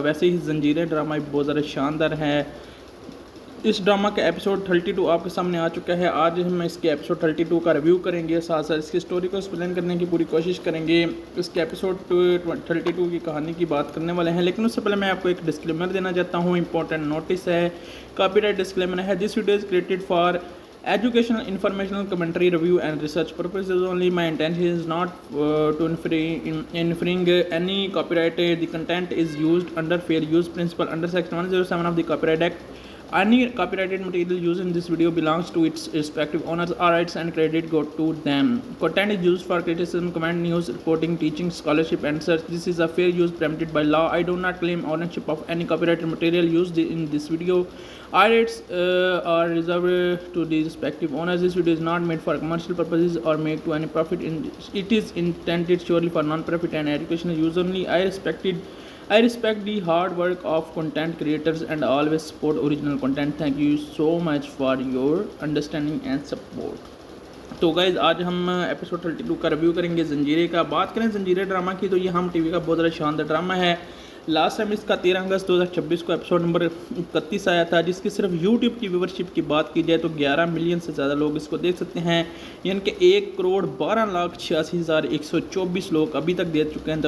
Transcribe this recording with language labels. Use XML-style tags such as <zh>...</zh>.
<hi>वैसे ही जंजीरें ड्रामा भी बहुत ज़्यादा शानदार है। इस ड्रामा का एपिसोड 32 आपके सामने आ चुका है। आज हम इसके एपिसोड 32 का रिव्यू करेंगे, साथ साथ इसकी स्टोरी को एक्सप्लेन करने की पूरी कोशिश करेंगे। इसके एपिसोड 32 की कहानी की बात करने वाले हैं, लेकिन उससे पहले मैं आपको एक डिस्क्लेमर देना चाहता हूँ। इंपॉर्टेंट नोटिस है, कॉपीराइट डिस्क्लेमर है।</hi> <en>This video is created for educational, informational, commentary, review and research purposes only. My intention is not to infringe any copyright. The content is used under fair use principle under section 107 of the Copyright Act. Any copyrighted material used in this video belongs to its respective owners. All rights and credit go to them. Content is used for criticism, comment, news, reporting, teaching, scholarship and such. This is a fair use permitted by law. I do not claim ownership of any copyrighted material used in this video. All rights are reserved to the respective owners. This video is not made for commercial purposes or make to any profit. It is intended surely for non-profit and educational use only. I respect the hard work of content creators and always support original content. Thank you so much for your understanding and support.</en> <hi>तो guys आज हम episode 32 का review करेंगे जंजीरे का। बात करें जंजीरे drama की तो ये हम टीवी का बहुत ज़्यादा शानदार ड्रामा है। लास्ट टाइम इसका 13 अगस्त 2026 को एपिसोड नंबर 31 आया था, जिसकी सिर्फ यूट्यूब की व्यूवरशिप की बात की जाए तो 11 मिलियन से ज़्यादा लोग इसको देख सकते हैं, यानी कि 1,12,86,124 लोग अभी तक देख चुके हैं।</hi>